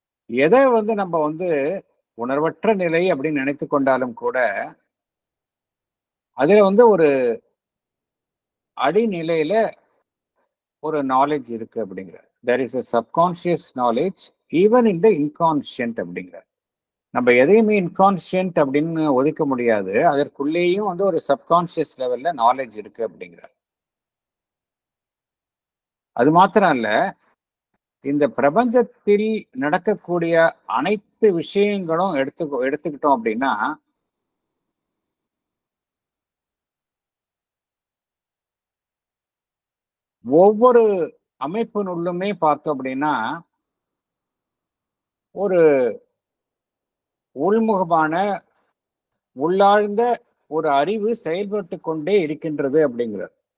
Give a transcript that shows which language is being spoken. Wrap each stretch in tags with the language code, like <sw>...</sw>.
<ta>எதை வந்து நம்ம வந்து உணர்வற்ற நிலை அப்படின்னு நினைத்து கொண்டாலும் கூட அதுல வந்து ஒரு அடிநிலையில ஒரு நாலேஜ் இருக்கு அப்படிங்கிறார்.</ta> <en>there is a subconscious knowledge even in the inconscient</en> <ta>அப்படிங்கிறார். நம்ம எதையுமே இன்கான்ஷியன்ட் அப்படின்னு ஒதுக்க முடியாது, அதற்குள்ளேயும் வந்து ஒரு சப்கான்ஷியஸ் லெவல்ல நாலேஜ் இருக்கு அப்படிங்கிறார். அது மாத்திரம் இல்ல, இந்த பிரபஞ்சத்தில் நடக்கக்கூடிய அனைத்து விஷயங்களும் எடுத்துக்கிட்டோம் அப்படின்னா ஒவ்வொரு அமைப்பினுள்ளுமே பார்த்தோம் அப்படின்னா ஒரு உள்முகமான உள்ளாழ்ந்த ஒரு அறிவு செயல்பட்டு கொண்டே இருக்கின்றது அப்படிங்கிறார்.</ta>